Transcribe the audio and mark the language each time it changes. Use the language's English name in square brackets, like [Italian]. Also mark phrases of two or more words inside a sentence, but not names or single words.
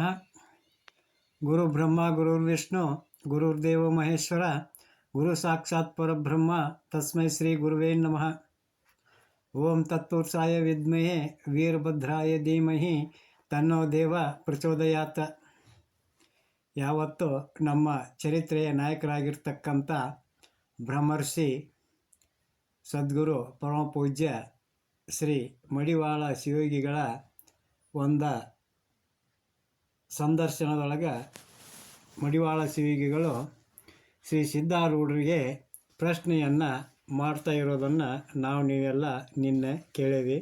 [Sanskrit] ಗುರು ಬ್ರಹ್ಮ ಗುರುರ್ವಿಷ್ಣು ಗುರುರ್ದೇವ ಮಹೇಶ್ವರ ಗುರು ಸಾಕ್ಷಾತ್ ಪರಬ್ರಹ್ಮ ತಸ್ಮೈ ಶ್ರೀ ಗುರುವೇ ನಮಃ. ಓಂ ತತ್ಪುರುಷಾಯ ವಿದ್ಮಹೇ ವೀರಭದ್ರಾಯ ಧೀಮಹಿ ತನ್ನೋ ದೇವ ಪ್ರಚೋದಯಾತ್. [Kannada] ಯಾವತ್ತು ನಮ್ಮ ಚರಿತ್ರೆಯ ನಾಯಕರಾಗಿರ್ತಕ್ಕಂಥ ಬ್ರಹ್ಮರ್ಷಿ ಸದ್ಗುರು ಪರಮಪೂಜ್ಯ ಶ್ರೀ ಮಡಿವಾಳ ಶಿವಯೋಗಿಗಳ ಒಂದು ಸಂದರ್ಶನದೊಳಗೆ ಮಡಿವಾಳ ಶಿವಯೋಗಿಗಳು ಶ್ರೀ ಸಿದ್ಧಾರೂಢರಿಗೆ ಪ್ರಶ್ನೆಯನ್ನು ಮಾಡ್ತಾ ಇರೋದನ್ನು ನೀವೆಲ್ಲ ನಿನ್ನೆ ಕೇಳಿದ್ವಿ.